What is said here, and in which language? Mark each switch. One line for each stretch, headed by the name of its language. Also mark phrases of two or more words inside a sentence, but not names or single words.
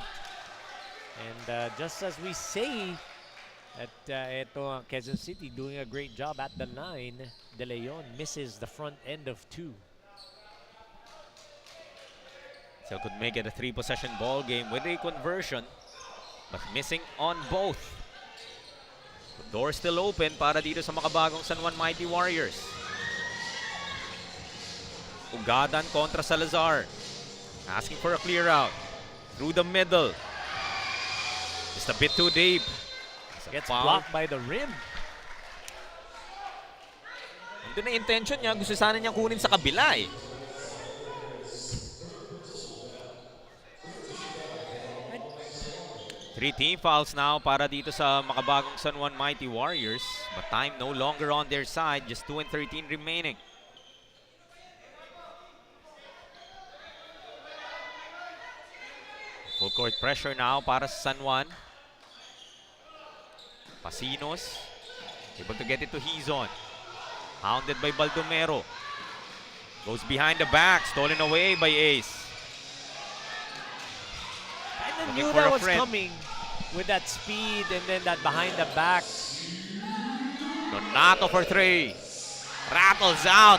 English: And just as we say, that ito Quezon City doing a great job at the line, De Leon misses the front end of 2. So could make it a three-possession ball game with a conversion, but missing on both. The door still open
Filipino: para dito sa
English: Makabagong San Juan Mighty Warriors. Ugadan kontra Salazar. Asking for a clear out. Through the middle. Just a bit too deep. Gets blocked by the rim.
Filipino: Ito na intention niya. Gusto sana niyang kunin sa kabila eh.
English: Three team fouls now
Filipino: para dito sa Makabagong San Juan Mighty Warriors.
English: But time no longer on their side. Just 2-13 remaining. Full court pressure now
Filipino: para sa
English: San Juan. Pasinos. Able to get it to Hizon. Hounded by Baldomero. Goes behind the back. Stolen away by Ace. I Looking knew for that a was friend. coming with that speed and then that behind the back. Nonato for three. Rattles out.